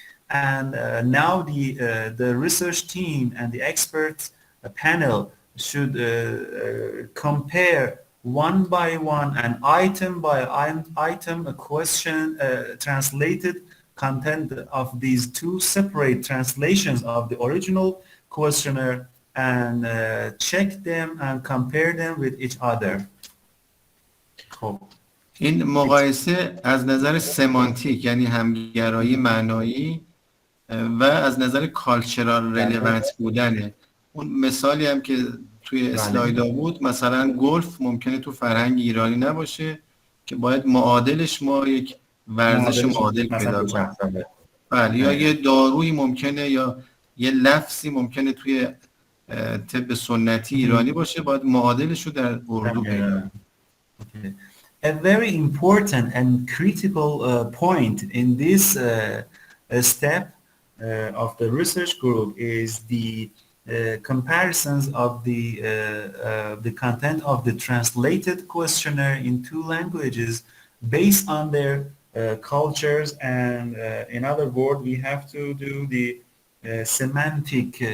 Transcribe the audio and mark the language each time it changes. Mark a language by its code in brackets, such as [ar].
[en] And now the research team and the expert panel should compare one by one and item by item a question translated content of these 2 separate translations of the original questionnaire and check them and compare them with each other. [fa] خب این مقایسه از نظر سمانتیک یعنی همگرایی معنایی و از نظر کالچرال ریلیونت بودنه. اون مثالی هم که توی اسلایدا بود، مثلا گلف ممکنه تو فرهنگ ایرانی نباشه که باید معادلش ما یک ورزش معادل پیدا کنیم. بله، یا یه دارویی ممکنه یا یه لفظی ممکنه توی طب سنتی ایرانی باشه، باید معادلش رو در اردو پیدا کنیم. [en] A very important and critical point in this step of the research group is the comparisons of the content of the translated questionnaire in 2 languages based on their cultures, and in other words, we have to do the semantic